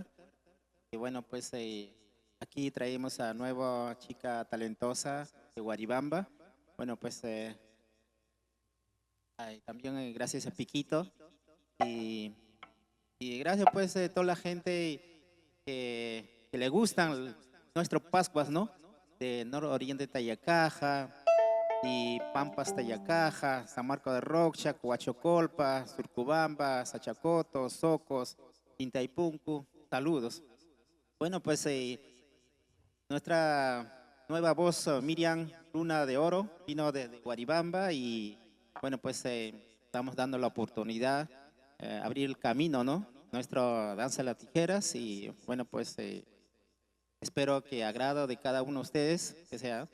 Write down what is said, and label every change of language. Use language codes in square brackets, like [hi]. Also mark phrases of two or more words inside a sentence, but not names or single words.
[es] Y bueno, pues aquí traemos a nueva chica talentosa de Waribamba. Bueno, pues también gracias a Piquito y gracias pues a toda la gente que le gustan nuestros Pascuas, ¿no? De Nororiente Tayacaja y Pampas Tayacaja, San Marcos de Rocha, Huachocolpa, Surcubamba, Sachacoto, Socos, Intaipuncu. Saludos. Bueno, pues nuestra nueva voz, Miriam Luna de Oro, vino de Waribamba y bueno, pues estamos dando la oportunidad, abrir el camino, ¿no? Nuestra danza de las tijeras y bueno, pues espero que agrado de cada uno de ustedes, que sea.